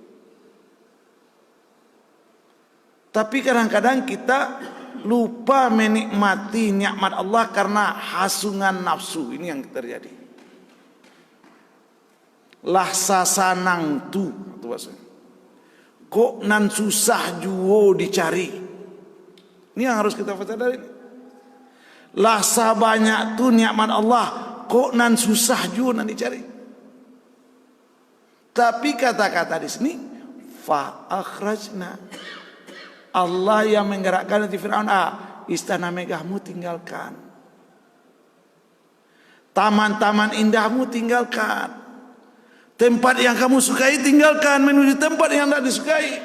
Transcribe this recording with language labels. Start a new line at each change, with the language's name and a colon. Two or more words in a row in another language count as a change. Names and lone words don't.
Indonesian: Tapi kadang-kadang kita lupa menikmati nikmat Allah karena hasungan nafsu. Ini yang terjadi.
Minangkabau: Lahsasanang tu, itu maksudnya. Kok nan susah juo dicari.
Indonesian: Ini yang harus kita sadari.
Minangkabau: Lahsa banyak tu nikmat Allah, kok nan susah juo nan dicari.
Indonesian: Tapi kata-kata di sini
Arabic: فأخرجنا.
Indonesian: Allah yang menggerakkan hati Fir'aun, istana megahmu tinggalkan, taman-taman indahmu tinggalkan, tempat yang kamu sukai tinggalkan, menuju tempat yang tidak disukai.